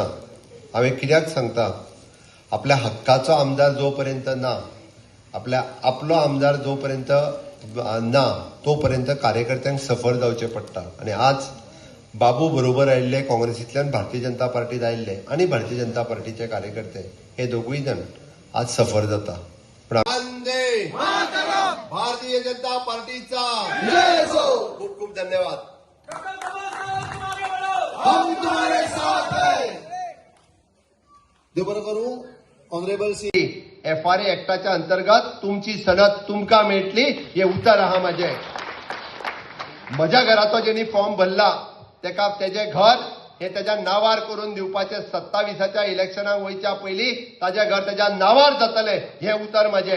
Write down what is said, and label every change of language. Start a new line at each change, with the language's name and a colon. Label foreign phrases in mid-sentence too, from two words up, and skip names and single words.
Konkani: हांवें कित्याक सांगता, आपल्या हक्काचो आमदार जो पर्यंत ना, आपलो आमदार जो पर्यंत ना तो पर्यंत कार्यकर्त्यांक सफर जावचें पडटा. आनी आज बाबू बरोबर आयिल्ले काँग्रेसींतल्यान भारतीय जनता पार्टीत आयिल्ले आनी भारतीय जनता पार्टीचे कार्यकर्ते हे दोगूय जण आज सफर जाता.
Sanskrit: वंदे मातरम,
Konkani: भारतीय जनता पार्टीचा जय सो, खूप खूप धन्यवाद.
Hindi: हम तुम्हारे साथ हैं.
Konkani: देव बरं करू.
English: honourable C
Konkani: FRA एक्टाच्या अंतर्गत तुमची सनद तुमकां मेळटली हे उतर आहा म्हजें. म्हज्या घराचो जेणी फॉर्म भरला तेका तेजें घर हे तेज्या नांवार करून दिवपाचें 27च्या इलेक्शनाक वयच्या पयलीं ताजें घर तेज्या नांवार जातलें हे उतर म्हजें.